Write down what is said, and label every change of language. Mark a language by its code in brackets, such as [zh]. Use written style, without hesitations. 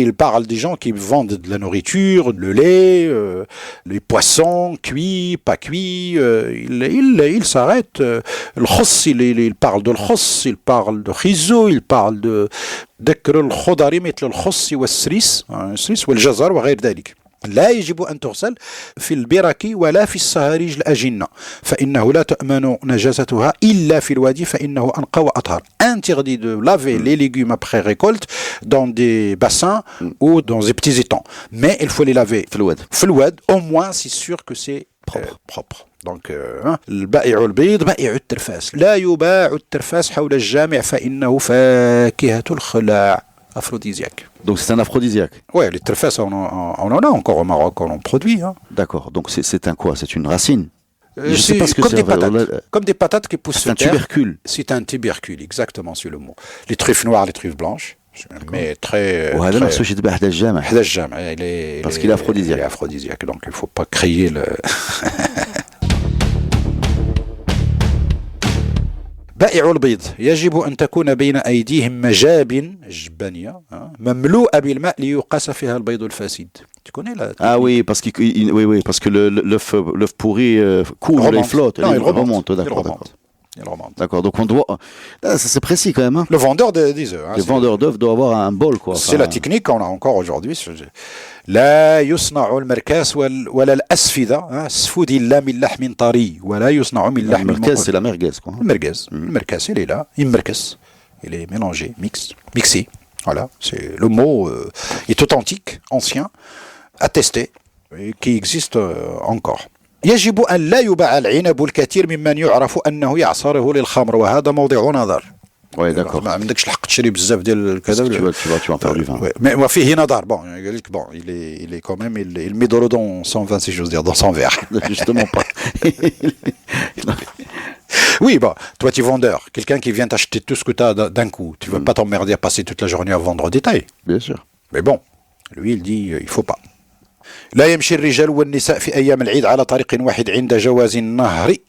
[fr] Il parle des gens qui vendent de la nourriture, le lait, les poissons, cuits, pas cuits. Il s'arrête. Le khoss, il parle de l'khoss, il parle de khizo, il parle de [ar] ذكر الخضر مثل الخس والسريس والجزر وغير ذلك. لا يجب أن تغسل في البرك ولا في الصهاريج الأجنة فإنه لا تؤمن نجاستها إلا في الوادي فإنه أنقى وأطهر. [fr] Interdit de laver les légumes après récolte dans des bassins ou dans des petits étangs. Mais il faut les laver. [ar] في الواد. [fr] Au moins, c'est sûr que c'est propre. [ar] Donc, البائع البيض بائع الترفاس لا يباع الترفاس حول الجامع فإنه فاكهة الخلاع aphrodisiaque. [fr] Donc c'est un aphrodisiaque. Ouais, les trefas, on en a encore au Maroc, on en produit. Hein. D'accord, donc c'est un quoi? C'est une racine? Je sais pas ce que c'est. Comme des patates qui poussent sur terre. C'est un tubercule. C'est un tubercule, exactement, c'est le mot. Les truffes noires, les truffes blanches. Mais très... [ar] وهذا نفسه يتباع حدا الجامع. حدا الجامع. [fr] Parce qu'il est aphrodisiaque. Il est aphrodisiaque, donc il ne faut pas crier le... [ar] بائع البيض يجب أن تكون بين أيديهم مجاب جبانية مملوءة بالماء ليقاس فيها البيض الفاسد. [fr] Tu connais la... Ah oui, parce que l'œuf pourri coule, il flotte, il remonte. D'accord. D'accord, donc on doit... Là, ça c'est précis quand même. Hein. Le vendeur des œufs. Le vendeur d'œufs doit avoir un bol, quoi. C'est la technique qu'on a encore aujourd'hui. [ar] لا يصنع المركاس ولا الأسفدة السفود إلا من لحم طري ولا يصنع من لحم [fr] المركاز c'est la merguez, quoi. المركاز il est là, il merkes, il est mélangé, mixé. Voilà, c'est le mot est authentique, ancien, attesté, et qui existe encore. [ar] يجب أن لا يباع العنب الكثير ممن يعرف أنه يعصره للخمر وهذا موضع نظر. [fr] Oui, d'accord. [ar] ما عندكش الحق تشري بزاف ديال كذا. [fr] Tu vas en faire du vin. [ar] Mais وفيه نظر. [fr] Bon, il est quand même il met de l'eau dans son vin, si j'ose dire, dans son verre. Justement pas. Oui, bon, toi tu es vendeur, quelqu'un qui vient t'acheter tout ce que tu as d'un coup, tu veux pas t'emmerder à passer toute la journée à vendre au détail. Bien sûr. Mais bon, lui il dit il faut pas. [ar] لا يمشي الرجال والنساء في أيام العيد على طريق واحد عند جواز النهر.